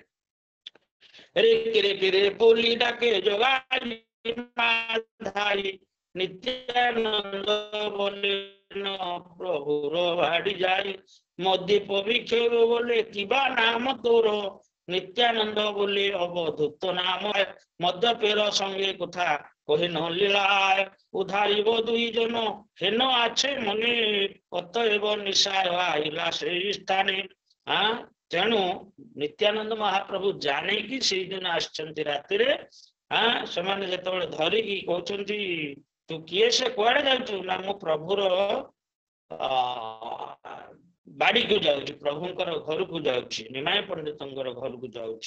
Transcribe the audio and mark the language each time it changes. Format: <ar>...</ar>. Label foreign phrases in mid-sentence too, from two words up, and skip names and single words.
<bn>রে কিরে বোলি ডাকে জগাই মাধাই, নিত্যানন্দ বোলে প্রভুর ভাড়ি যাই, মদীপ বিক্ষেপ বোলে কিবা নাম তোর, নিত্যানন্দ বোলি অবধূত নাম, মদ্যপের সঙ্গে কথা কহে নলীলায়, উধারিব দুইজন হেন আছে মনে, অতএব নিশায় আইলা সেই স্থানে।</bn> <or>ତେଣୁ ନିତ୍ୟାନନ୍ଦ ମହାପ୍ରଭୁ ଜାଣିକି ସେଇଦିନ ଆସିଛନ୍ତି ରାତିରେ। ସେମାନେ ଯେତେବେଳେ ଧରିକି କହୁଛନ୍ତି ତୁ କିଏ, ସେ କୁଆଡେ ଯାଉଛୁ? ନା ମୁଁ ପ୍ରଭୁର ବାଡିକୁ ଯାଉଛି, ପ୍ରଭୁଙ୍କର ଘରକୁ ଯାଉଛି, ନିମାୟ ପଣ୍ଡିତଙ୍କର ଘରକୁ ଯାଉଛି।</or>